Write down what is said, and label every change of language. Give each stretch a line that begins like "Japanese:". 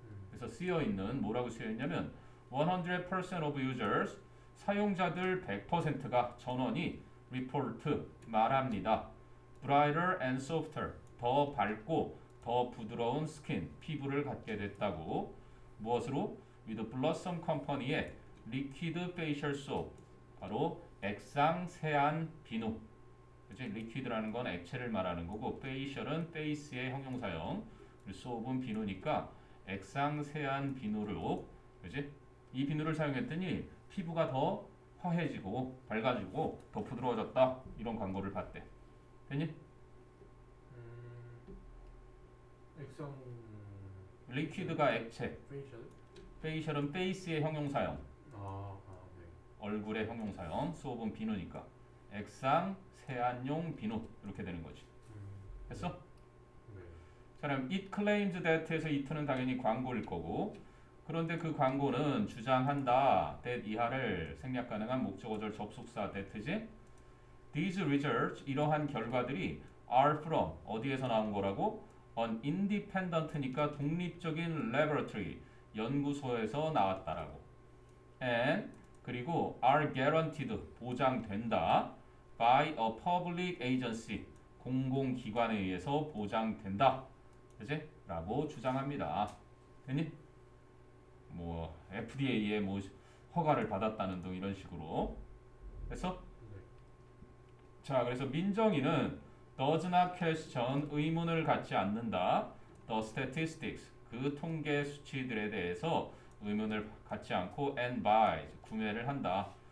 Korean: 그래서 쓰여 있는 뭐라고 쓰여 있냐면
English: 100% of users
Korean: 사용자들 100%가 전원이 report 말합니다.
English: brighter and softer
Korean: 더 밝고 더 부드러운 스킨 피부를 갖게 됐다고. 무엇으로? with Blossom Company의
English: liquid facial soap
Korean: 바로 액상 세안 비누. 그치? liquid라는 건 액체를 말하는 거고 facial은 face의 형용사형 그리고 soap은 비누니까 액상 세안 비누로 그치? 이 비누를 사용했더니 피부가 더 화해지고 밝아지고 더 부드러워졌다 이런 광고를 봤대. 됐니? 액상 liquid가 액체 페이셜? facial은 face의 형용사형 네. 얼굴의 형용사형 soap은 비누니까 액상 세안용 비누 이렇게 되는 거지. 됐어? 네. 자, 그럼
English: it claims that
Korean: 에서 it는 당연히 광고일 거고 그런데 그 광고는 주장한다 that 이하를 생략 가능한 목적어절 접속사 that지.
English: These results
Korean: 이러한 결과들이
English: are from
Korean: 어디에서 나온 거라고?
English: An independent
Korean: 니까 독립적인 laboratory 연구소에서 나왔다라고.
English: And
Korean: 그리고
English: are guaranteed
Korean: 보장된다
English: by a public agency
Korean: 공공기관에 의해서 보장된다. 그치? 라고 주장합니다. 됐니? 뭐 FDA의 뭐 허가를 받았다는 등 이런 식으로. 됐어? 네. 자, 그래서 민정이는
English: does not question
Korean: 의문을 갖지 않는다.
English: The statistics
Korean: 그 통계 수치들에 대해서 의문을 갖지 않고
English: and buys
Korean: 구매를 한다.